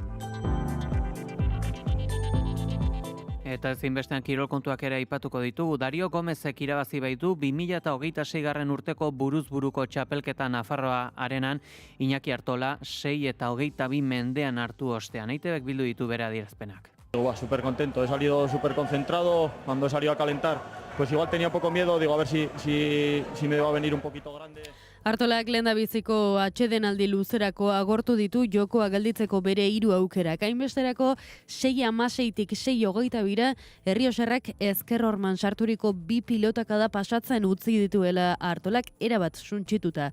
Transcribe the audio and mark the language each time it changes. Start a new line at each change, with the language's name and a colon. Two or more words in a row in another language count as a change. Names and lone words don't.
Basque: Eta ezinbestean kirol kontuak ere aipatuko ditugu. Dario Gomezek irabazi baitu 2026. urteko buruz-buruko txapelketa Nafarroa arenan, Iñaki Artola 6 eta 22 mendean hartu ostean. EITBek bildu ditu bere adierazpenak.
Spanish: Súper contento, he salido súper concentrado, cuando he salido a calentar pues igual tenía un poco miedo, digo, a ver si me va a venir un poquito grande.
Basque: Artolak lehendabiziko atsedenaldi luzerako agortu ditu jokoa gelditzeko bere 3 aukerak. Hainbesterako 6-16tik 6-22 Errioxarrak ezker horman sarturiko 2 pilotakada pasatzen utzi dituela Artolak erabat suntsituta.